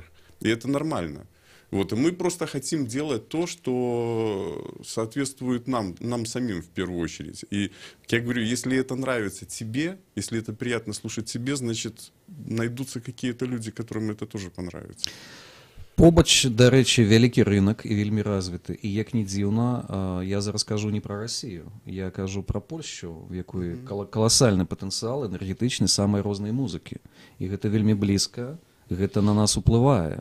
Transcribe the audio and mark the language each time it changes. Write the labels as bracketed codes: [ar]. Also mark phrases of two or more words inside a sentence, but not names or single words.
[ru] И это нормально. Вот. И мы просто хотим делать то, что соответствует нам самим в первую очередь. И, как я говорю, если это нравится тебе, если это приятно слушать тебе, значит, найдутся какие-то люди, которым это тоже понравится. [be] Побач, да рэчы, вялікі рынок і вельмі развіты. І як ні дзіўна, я зараз кажу не пра Расію, я кажу пра Польшчу, в якой каласальны патэнцыял энергетычны самай рознай музыкі. І гэта вельмі блізка, гэта на нас уплывае.